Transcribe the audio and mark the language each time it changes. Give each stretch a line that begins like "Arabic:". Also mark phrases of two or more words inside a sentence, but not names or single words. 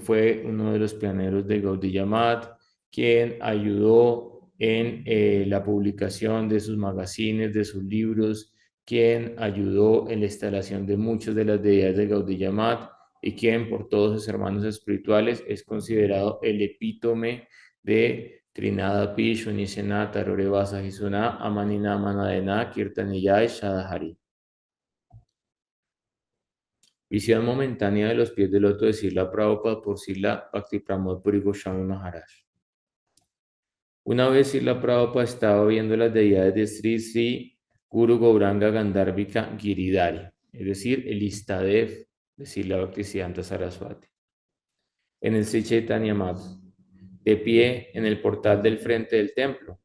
Spanish: fue uno de los pioneros de Gaudiya Math, quien ayudó en la publicación de sus magazines, de sus libros, quien ayudó en la instalación de muchas de las deidades de Gaudiya Math, y quien por todos sus hermanos espirituales es considerado el epítome de
Sanskrit: तृणाद पि सुनीचेन तरोर अपि सहिष्णुना अमानिना मानदेन कीर्तनीयः सदाहरिः.
Spanish: Visión momentánea de los pies del loto de Srila Prabhupada por Srila Bhaktipramod Puri Goswami Maharaj. Una vez Srila Prabhupada estaba viendo las deidades de Sri Sri Guru Gauranga Gandharvika Giridhari, es decir, el Istadev de Srila Bhaktisiddhanta Saraswati, en el Sri Chaitanya Math, de pie en el portal del frente del templo.